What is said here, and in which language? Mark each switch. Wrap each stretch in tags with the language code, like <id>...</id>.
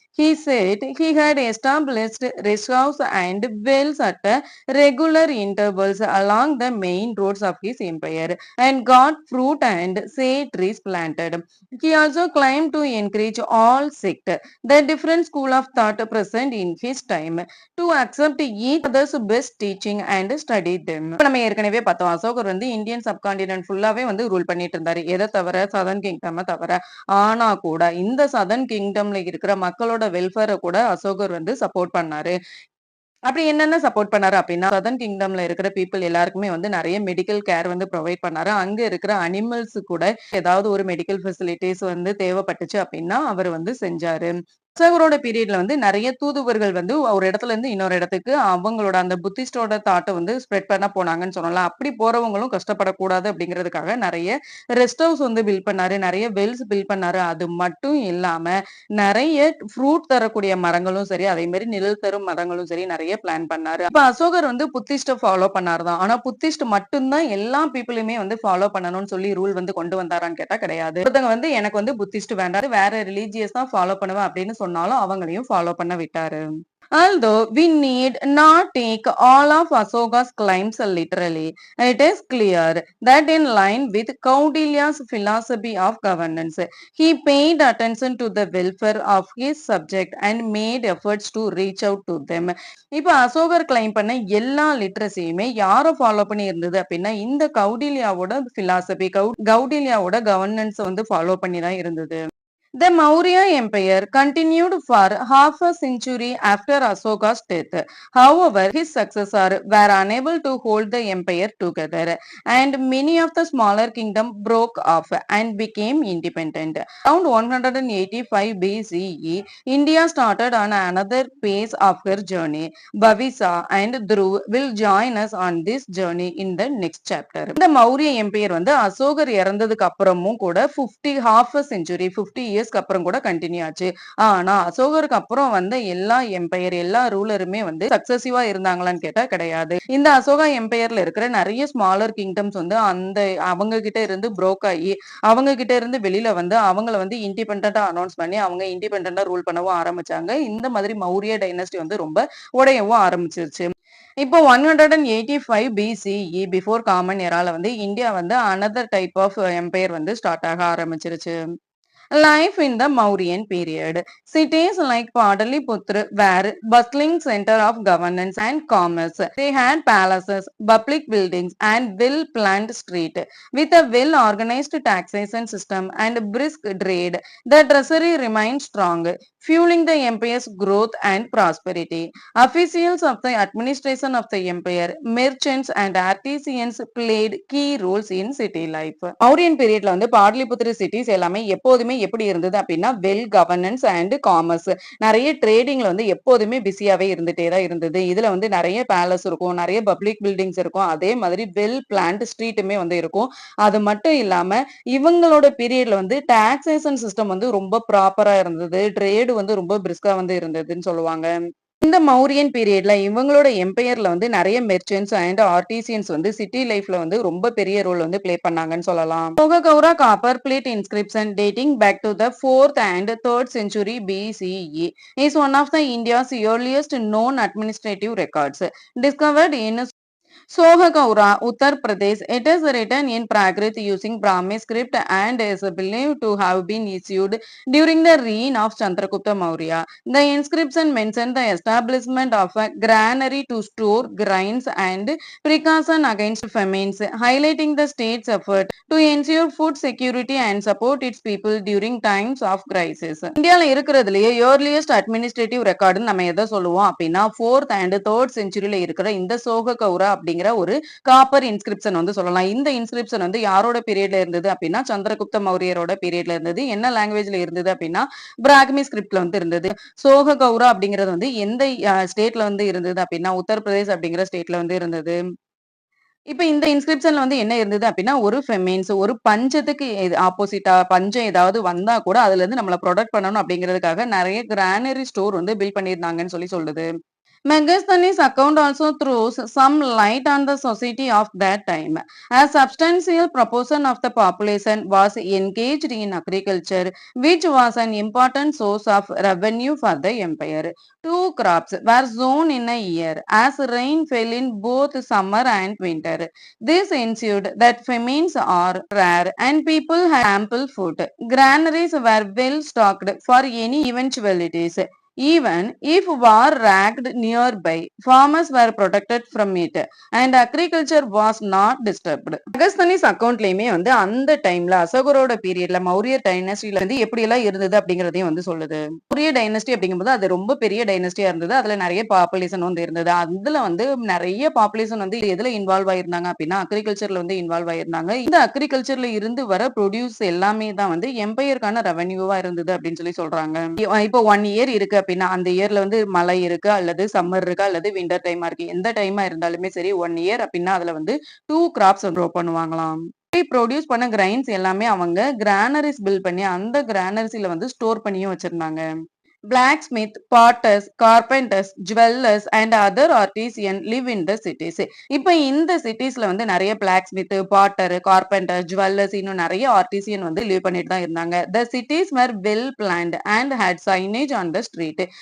<en>He said he had established reserves and wells at regular intervals along the main roads of his empire and got fruit and shade trees planted. He also claimed to encourage all sects, the different school of thought present in his time, to accept each other's best teaching and study them.</en> <ta>இப்ப நம்ம ஏற்கனவே பார்த்தோம் அசோகர் வந்து Indian subcontinent ஃபுல்லாவே வந்து rule பண்ணிட்டு இருந்தாரு. எதை தவிர சதர்ன் கிங்டம் தவிர. ஆனா கூட இந்த சதர்ன் கிங்டம்ல இருக்கிற மக்களோட வெல்ஃபேரை கூட அசோகர் வந்து சப்போர்ட் பண்ணாரு. அப்படி என்னென்ன சப்போர்ட் பண்ணாரு அப்படின்னா, சதர்ன் கிங்டம்ல இருக்கிற பீப்பிள் எல்லாருக்குமே வந்து நெறைய மெடிக்கல் கேர் வந்து ப்ரொவைட் பண்ணாரு. அங்க இருக்கிற அனிமல்ஸ் கூட ஏதாவது ஒரு மெடிக்கல் ஃபெசிலிட்டீஸ் வந்து தேவைப்பட்டுச்சு அப்படின்னா, அவரு வந்து செஞ்சாரு. அசோகரோட பீரியட்ல வந்து நெறைய தூதுவர்கள் வந்து ஒரு இடத்துல இருந்து இன்னொரு இடத்துக்கு அவங்களோட அந்த புத்திஸ்டோட தாட்ட வந்து ஸ்ப்ரெட் பண்ண போனாங்கன்னு சொன்னோம்ல. அப்படி போறவங்களும் கஷ்டப்படக்கூடாது அப்படிங்கிறதுக்காக நெறைய ரெஸ்ட் ஹவுஸ் வந்து பில்ட் பண்ணாரு. நெறைய வெல்ஸ் பில்ட் பண்ணாரு. அது மட்டும் இல்லாம நெறைய ஃப்ரூட் தரக்கூடிய மரங்களும் சரி, அதே மாரி நிழல் தரும் மரங்களும் சரி நெறைய பிளான் பண்ணாரு. இப்ப அசோகர் வந்து புத்திஸ்ட ஃபாலோ பண்ணாரு தான். ஆனா புத்திஸ்ட் மட்டும் தான் எல்லா பீப்பிளுமே வந்து ஃபாலோ பண்ணணும்னு சொல்லி ரூல் வந்து கொண்டு வந்தாரான்னு கேட்டா கிடையாது. ஒருத்தங்க வந்து எனக்கு வந்து புத்திஸ்ட் வேண்டாம். வேற ரிலிஜியஸ் தான் ஃபாலோ பண்ணுவேன் அப்படின்னு சொன்னாலும் அவங்களையும் ஃபாலோ பண்ண விட்டாரு.</ta> <en>Although we need not take all of Asoka's claims literally, it is clear that in line with Kaudilya's philosophy of governance, he paid attention to the welfare of his subject and made efforts to reach out to them.</en> <ta>இப்ப அசோகர் claim பண்ண எல்லா லிட்ரஸியுமே யாரை follow பண்ணி இருந்தது அப்படின்னா இந்த கௌடில்யாவோட philosophy கௌடில்யாவோட governance வந்து ஃபாலோ பண்ணி தான் இருந்தது.</ta> <en>The Maurya Empire continued for half a century after Asoka's death. However, his successors were unable to hold the empire together, and many of the smaller kingdoms broke off and became independent. Around 185 BCE, India started on another phase of her journey. Bhavisa and Dhruv will join us on this journey in the next chapter.</en> <ta>இந்த Maurya empire வந்து அசோகர் இறந்ததுக்கு அப்புறமும் கூட 50</ta> <en>half a century</en> <ta>50 years அப்புறம் கூட continue ஆச்சு. ஆனா அசோகருக்கு அப்புறம் வந்த எல்லா எம்பையர் எல்லா ரூலருமே வந்து சக்சசிவா இருந்தாங்களான்னு கேட்டா கிடையாது. இந்த அசோகா எம்பையர்ல இருக்கிற நிறைய ஸ்மாலர் கிங்டம்ஸ் வந்து அந்த அவங்க கிட்ட இருந்து புரோக் ஆகி அவங்க கிட்ட இருந்து வெளியில வந்து அவங்கள வந்து இண்டிபெண்டா அனௌன்ஸ் பண்ணி அவங்க இண்டிபெண்டா ரூல் பண்ணவும் ஆரம்பிச்சாங்க. இந்த மாதிரி மௌரிய டைனஸ்டி வந்து ரொம்ப உடையவும் ஆரம்பிச்சிருச்சு. இப்போ 185 BCE பிஃபோர் காமன் எரால வந்து இந்தியா வந்து அனதர் டைப் ஆஃப் எம்பையர் வந்து ஸ்டார்ட் ஆக ஆரம்பிச்சிருச்சு.</ta> <en>Life in the Mauryan period. Cities like Padaliputra were bustling center of governance and commerce. They had palaces, public buildings, and well-planned street. With a well-organized taxation system and brisk trade, the treasury remained strong, fueling the empire's growth and prosperity. Officials of the administration of the empire, merchants and artisans played key roles in city life.</en> <ta>Mauryan பீரியட்ல வந்து Pataliputra cities எல்லாமே எப்போதுமே எப்படி இருந்தது அப்படின்னா well governance and commerce, நிறைய ட்ரேடிங்ல வந்து எப்போதுமே பிஸியாவே இருந்துட்டே தான் இருந்தது. இதுல வந்து நிறைய பேலஸ் இருக்கும், நிறைய பப்ளிக் பில்டிங்ஸ் இருக்கும், அதே மாதிரி வெல் பிளான்ட் ஸ்ட்ரீட்டுமே வந்து இருக்கும். அது மட்டும் இல்லாம இவங்களோட பீரியட்ல வந்து டாக்ஸேஷன் சிஸ்டம் வந்து ரொம்ப ப்ராப்பரா இருந்தது, ட்ரேடு வந்து ரொம்ப பிரிஸ்கா வந்து இருந்ததுன்னு சொல்லுவாங்க. இந்த மௌரியன் பீரியட்ல இவங்களோட எம்பையர்ல வந்து நிறைய மெர்ச்சன்ட்ஸ் அண்ட் ஆர்டிசியன்ஸ் வந்து சிட்டி லைஃப்ல வந்து ரொம்ப பெரிய ரோல் வந்து பிளே பண்ணாங்கன்னு சொல்லலாம்.</ta> <en>Togakaura copper plate inscription dating back to the 4th and 3rd century BCE is one of the India's earliest known administrative records. Discovered in Sohagaura, Uttar Pradesh. It is written in Prakrit using Brahmi script and is believed to have been issued during the reign of Chandragupta Maurya. The inscription mentioned the establishment of a granary to store grains and precaution against famines, highlighting the state's effort to ensure food security and support its people during times of crisis.</en> <ta>இந்தியால இருக்கிறதுலயே</ta> <en>earliest administrative record</en> <ta>நம்ம எதை சொல்லுவோம் அப்படின்னா</ta> <en>4th and 3rd century</en> <ta>ல இருக்கிற இந்த சோககௌரா அப்படிங்கிற ஒரு காப்பர் இன்ஸ்கிரிப்ஷன் வந்து சொல்லலாம். இந்த இன்ஸ்கிரிப்ஷன் வந்து யாரோட பீரியட்ல இருந்தது அப்படின்னா சந்திரகுப்த மௌரியரோட பீரியட்ல இருந்தது. என்ன லாங்குவேஜ்ல இருந்தது அப்படின்னா பிராக்மி ஸ்கிரிப்ட்ல வந்து இருந்தது. சோககௌரா அப்படிங்கிறது வந்து எந்த ஸ்டேட்ல வந்து இருந்தது அப்படின்னா உத்தரப்பிரதேஷ் அப்படிங்கிற ஸ்டேட்ல வந்து இருந்தது. இப்ப இந்த இன்ஸ்கிரிப்ஷன்ல வந்து என்ன இருந்தது அப்படின்னா ஒரு ஃபெமின்ஸ் ஒரு பஞ்சத்துக்கு ஆப்போசிட்டா பஞ்சம் ஏதாவது வந்தா கூட அதுல இருந்து நம்மள ப்ரொடெக்ட் பண்ணணும் அப்படிங்கிறதுக்காக நிறைய கிரானரி ஸ்டோர் வந்து பில்ட் பண்ணியிருந்தாங்கன்னு சொல்லி சொல்லுது.</ta> <en>Megasthenes' account also throws some light on the society of that time. A substantial proportion of the population was engaged in agriculture, which was an important source of revenue for the empire. Two crops were sown in a year, as rain fell in both summer and winter. This ensured that famines are rare and people had ample food. Granaries were well stocked for any eventualities. Even if war raged nearby, farmers were protected from it and agriculture was not disturbed.</en> <ta>அகஸ்தனிஸ் அக்கவுண்ட்லயுமே வந்து அந்த டைம்ல அசோகரோட பீரியட்ல மௌரிய டைனஸ்டில வந்து எப்படி எல்லாம் இருந்தது அப்படிங்கறதையும் வந்து சொல்லுது. மௌரிய டைனஸ்டி அப்படிங்கும்போது அது ரொம்ப பெரிய டைனஸ்டியா இருந்தது. அதுல நிறைய பாப்புலேஷன் வந்து இருந்தது. அதுல வந்து நிறைய பாப்புலேஷன் வந்து எதுல இன்வால்வ் ஆயிருந்தாங்க அப்படின்னா அக்ரிகல்ச்சர்ல வந்து இன்வால்வ் ஆயிருந்தாங்க. இந்த அக்ரிகல்ச்சர்ல இருந்து வர ப்ரொடியூஸ் எல்லாமே தான் வந்து எம்பையருக்கான ரெவன்யூவா இருந்தது அப்படின்னு சொல்லி சொல்றாங்க. இப்போ 1 இயர் இருக்கு அப்படின்னா அந்த இயர்ல வந்து மழை இருக்கு அல்லது சம்மர் இருக்கு அல்லது விண்டர் டைமா இருக்கு, எந்த டைமா இருந்தாலுமே சரி 1 இயர் அப்படின்னா அதுல வந்து 2 கிராப்ஸ் க்ரோ பண்ணுவாங்களாம். ப்ரொடியூஸ் பண்ண கிரைன்ஸ் எல்லாமே அவங்க கிரானரிஸ் பில்ட் பண்ணி அந்த கிரானரிஸ்ல வந்து ஸ்டோர் பண்ணியும் வச்சிருந்தாங்க.</ta> <en>Blacksmith, potters, carpenters, jewelers and other artisans live in the cities.</en> <ta>இப்ப இந்த சிட்டிஸ்ல வந்து நிறைய பிளாக்ஸ்மித், பாட்டர், கார்பெண்டர், ஜுவல்லர்ஸ் இன்னும் நிறைய ஆர்டிசியன் வந்து லிவ் பண்ணிட்டு தான் இருந்தாங்க.</ta> <en>The cities were well planned and had signage on the street.</en>